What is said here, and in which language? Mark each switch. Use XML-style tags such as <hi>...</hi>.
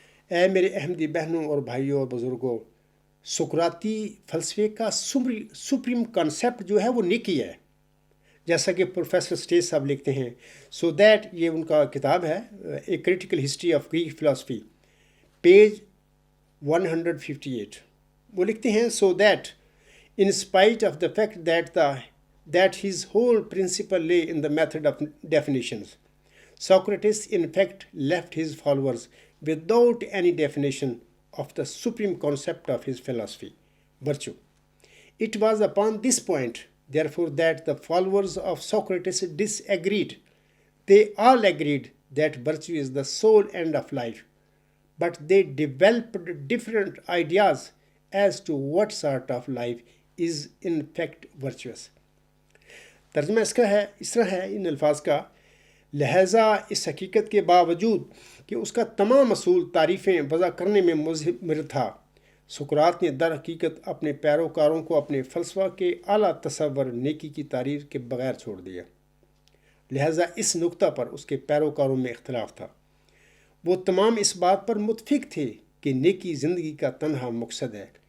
<ur>اے میرے احمدی بہنوں اور بھائیوں اور بزرگوں، سقراطی فلسفے کا سپریم کانسیپٹ جو ہے وہ نیکی ہے، جیسا کہ پروفیسر اسٹیج صاحب لکھتے ہیں۔</ur> <en>so that,</en> <ur>یہ ان کا کتاب ہے a critical history of Greek philosophy, page 158۔ وہ لکھتے ہیں so that</ur> <en>in spite of the fact that his whole principle lay in the method of definitions, Socrates in fact left his followers without any definition of the supreme concept of his philosophy, virtue. It was upon this point, therefore, that the followers of Socrates disagreed. They all agreed that virtue is the sole end of life, but they developed different ideas as to what sort of life is in fact virtuous.</en> <ur>ترجمہ اس طرح ہے ان الفاظ کا، لہذا اس حقیقت کے باوجود کہ اس کا تمام اصول تعریفیں وضع کرنے میں مضمر تھا، سقراط نے در حقیقت اپنے پیروکاروں کو اپنے فلسفہ کے اعلیٰ تصور نیکی کی تعریف کے بغیر چھوڑ دیا۔ لہذا اس نقطہ پر اس کے پیروکاروں میں اختلاف تھا۔ وہ تمام اس بات پر متفق تھے کہ نیکی زندگی کا تنہا مقصد ہے۔</ur>